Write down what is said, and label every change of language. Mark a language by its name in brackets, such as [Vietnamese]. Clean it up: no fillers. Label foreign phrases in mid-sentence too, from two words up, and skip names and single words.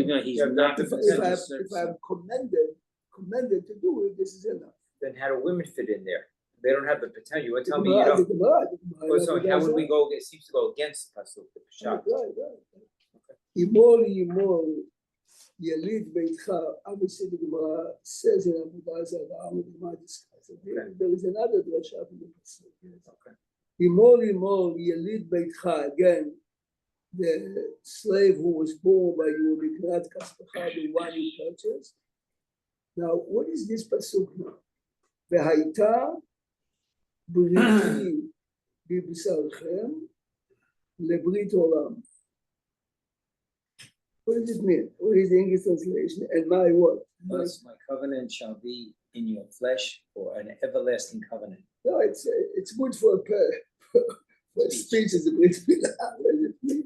[English] Even though he's not If I'm commended to do it, this is enough. then how do women fit in there? They don't have the potential. You would tell me you don't. Well, so how would we go? It seems to go against the pasuk, the pshat. Right. Imol. [Hebrew] יליד ביתך, [English] obviously the Gemara says in Avodah Zarah, the Gemara discusses it. There is another drasha from the Pasuk. Okay. [Hebrew] המול יליד ביתך, [English] again, the slave who was born by you, [Hebrew] מקנת כספך, [English] the one you purchased. Now, what is this Pasuk now? [Hebrew] והיתה בריתי בבשרכם לברית עולם. [English] What does it mean? What is the English translation? And my what? Thus my covenant shall be in your flesh for an everlasting covenant. No, it's good for speech as a [Hebrew] ברית מילה. [English] What does it mean?